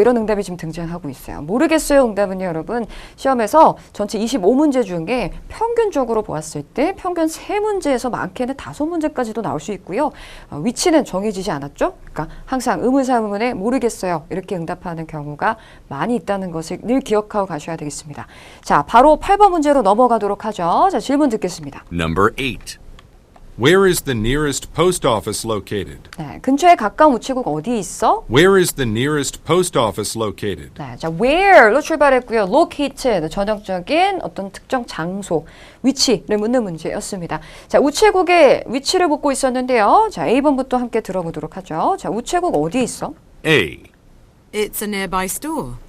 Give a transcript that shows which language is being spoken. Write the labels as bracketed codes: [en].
[ko] 이런 응답이 지금 등장하고 있어요. 모르겠어요. 응답은요, 여러분. 시험에서 전체 25문제 중에 평균적으로 보았을 때 평균 3문제에서 많게는 5문제까지도 나올 수 있고요. 위치는 정해지지 않았죠? 그러니까 항상 의문사 의문에 모르겠어요. 이렇게 응답하는 경우가 많이 있다는 것을 늘 기억하고 가셔야 되겠습니다. 자, 바로 8번 문제로 넘어가도록 하죠. 자, 질문 듣겠습니다. [en] Number 8. Where is the nearest post office located? [ko] 네, 근처에 가까운 우체국 어디 있어? [en] Where is the nearest post office located? [ko] 네, 자, where로 출발했고요. locate, 전형적인 어떤 특정 장소, 위치를 묻는 문제였습니다. 자, 우체국의 위치를 묻고 있었는데요. 자, A번부터 함께 들어보도록 하죠. 자, 우체국 어디 있어? [en] A. It's a nearby store.